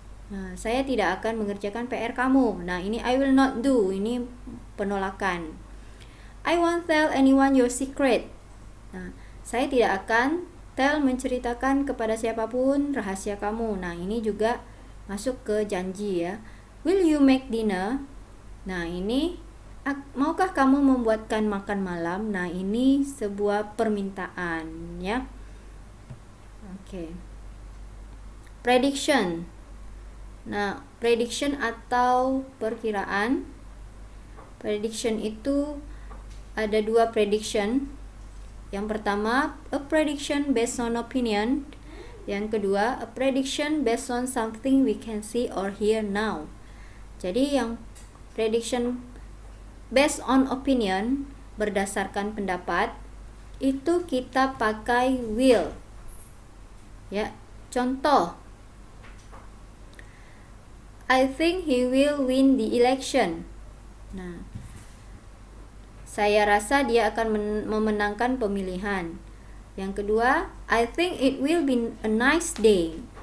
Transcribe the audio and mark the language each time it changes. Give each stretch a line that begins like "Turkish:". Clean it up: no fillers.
Indonesian: Nah, saya tidak akan mengerjakan PR kamu. Nah, ini I will not do, ini penolakan.
English: I won't tell anyone your secret.
Indonesian: Nah, saya tidak akan menceritakan kepada siapapun rahasia kamu. Nah, ini juga masuk ke janji, ya. Will you make dinner? Nah, ini maukah maukah kamu membuatkan makan malam? Nah, ini sebuah permintaan, ya. Oke. Prediction. Nah, prediction atau perkiraan. Prediction itu ada dua prediction.
English: Yang pertama, a prediction based on opinion. Yang kedua, a prediction based on something we can see or hear now.
Indonesian: Jadi yang prediction based on opinion, berdasarkan pendapat, itu kita pakai will.
English: Ya, contoh, I think he will win the election.
Indonesian: Nah, saya rasa dia akan memenangkan pemilihan.
English: Yang kedua, I think it will be a nice day.